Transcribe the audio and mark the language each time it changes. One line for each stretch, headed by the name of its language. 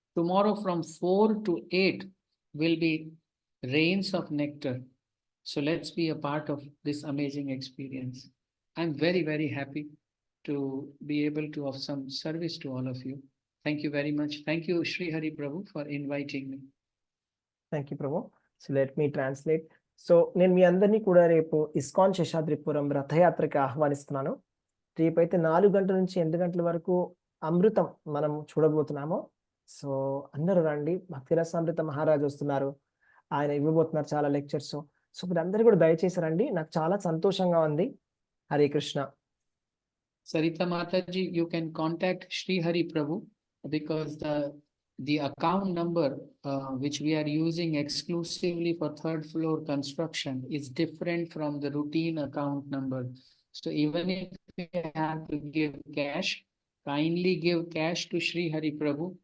English: Tomorrow from 4 to 8 will be rains of nectar. So let's be a part of this amazing experience. I'm very, very happy to be able to offer some service to all of you. Thank you very much. Thank you, Sri Hari Prabhu, for inviting me. Thank you Prabhu. So let me translate.
Telugu: So నేను మీ అందరినీ కూడా రేపు ISKCON Seshadripuram రథయాత్రకి ఆహ్వానిస్తున్నాను. రేపైతే 4 గంటల నుంచి 8 గంటల వరకు అమృతం మనం చూడబోతున్నాము. సో అందరూ రండి. భక్తి రసామృత మహారాజ్ వస్తున్నారు, ఆయన ఇవ్వబోతున్నారు చాలా లెక్చర్స్. సో మీరందరూ కూడా దయచేసి రండి, నాకు చాలా సంతోషంగా ఉంది. Hare Krishna.
English: Sarita Mataji, you can contact Sri Hari Prabhu, because the account number which we are using exclusively for 3rd floor construction is different from the routine account number. So even if you have to give cash, kindly give cash to Sri Hari Prabhu.